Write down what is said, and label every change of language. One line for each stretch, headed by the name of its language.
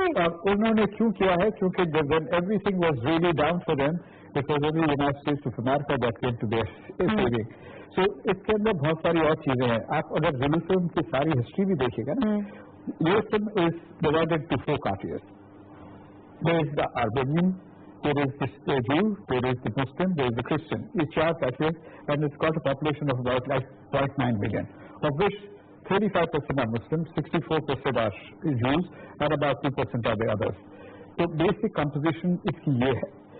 Hindi: और उन्होंने क्यों किया है क्योंकि जब
English: Everything was really down for them it was only United States of America that came to their saving.
Hindi: तो इसके अंदर बहुत सारी और चीजें हैं। आप अगर जेरूसलम की सारी हिस्ट्री भी देखिएगा ना,
English: Jerusalem is divided to 4 quarters. There is the Armenian, there is the Jew, there is the Muslim, there is the Christian. ये 4 quarters and it's got a population of about like 0.9 million, of which 35% are Muslims, 64% are Jews and about 2% are the others.
Hindi: तो basic composition इसकी ये है।